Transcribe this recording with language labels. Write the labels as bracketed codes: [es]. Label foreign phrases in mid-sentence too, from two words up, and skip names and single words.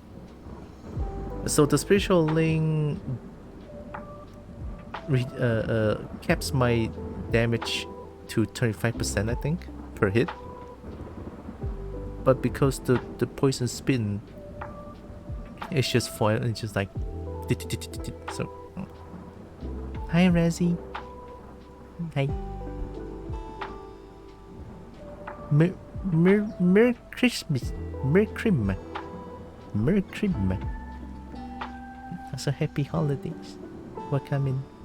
[en] So the Spiritual Link caps my damage to 35%, I think, per hit. But because the poison spin, it's just foil, it's just like... So... Hi, Razzie. Hi. Merr Christmas. Merr Chrimas. Merr Chrimas. So happy holidays. We're coming.